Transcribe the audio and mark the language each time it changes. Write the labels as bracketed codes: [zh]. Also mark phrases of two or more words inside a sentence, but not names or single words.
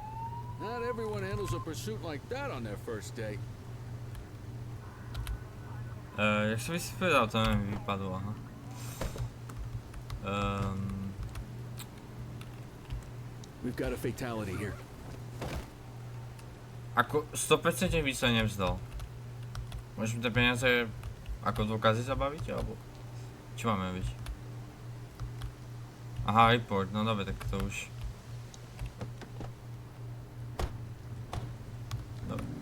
[en] Not everyone handles a pursuit like that on their first day. [sk] Jak som si povedal, to mi vypadlo, aha. [en] We've got a fatality here. [sk] Ako 100% by sa nevzdal. Môžeme tie peniaze ako dôkazy zabaviť, alebo čo máme byť? Aha, report, no dobre, tak to už. Dobre.